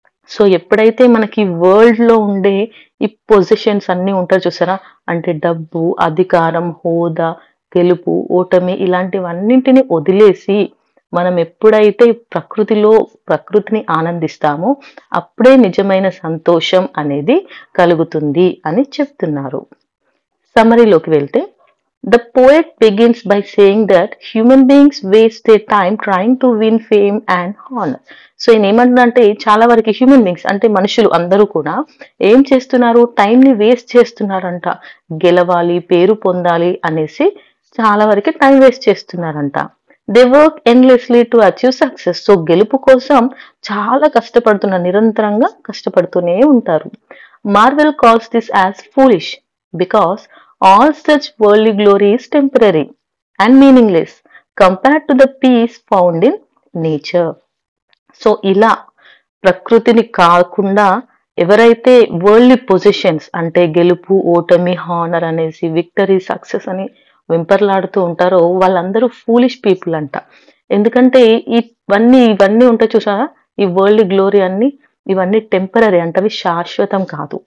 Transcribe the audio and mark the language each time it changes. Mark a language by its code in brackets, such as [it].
[te] So ఎప్పుడైతే మనకి world లో ఉండే ఈ పొజిషన్స్ అన్ని ఉంటాయి చూసారా, అంటే డబ్బు, అధికారం, హోదా, గెలుపు, ఓటమి ఇలాంటివన్నింటిని వదిలేసి మనం ఎప్పుడైతే ప్రకృతిని ఆనందిస్తామో అప్పుడే నిజమైన సంతోషం అనేది కలుగుతుంది అని చెప్తున్నారు. సమ్మరీలోకి వెళ్తే, [en] The poet begins by saying that human beings waste their time trying to win fame and honor. [te] So ఈయన ఏమంటున్నారంటే చాలా వరకు హ్యూమన్ బీయింగ్స్ అంటే మనుషులు అందరూ కూడా ఏం చేస్తున్నారు, టైం ని వేస్ట్ చేస్తున్నారంట. గెలవాలి, పేరు పొందాలి అనేసి చాలా వరకు టైం వేస్ట్ చేస్తున్నారంట. [en] They work endlessly to achieve success. [te] So గెలుపు కోసం చాలా కష్టపడుతున్నారు, నిరంతరంగా కష్టపడుతూనే ఉంటారు. [en] Marvell calls this as foolish because all such worldly glory is temporary and meaningless compared to the peace found in nature. [te] So ఇలా ప్రకృతిని కాకుండా ఎవరైతే వరల్డ్లీ పొజిషన్స్ అంటే గెలుపు, ఓటమి, హానర్ అనేసి, విక్టరీ, సక్సెస్ అని వెంపర్లాడుతూ ఉంటారో వాళ్ళందరూ ఫూలిష్ పీపుల్ అంట. ఎందుకంటే ఇవన్నీ ఉంటాయి చూసారా, ఈ వరల్డ్ గ్లోరీ అన్ని, ఇవన్నీ టెంపరరీ అంటే అవి శాశ్వతం కాదు.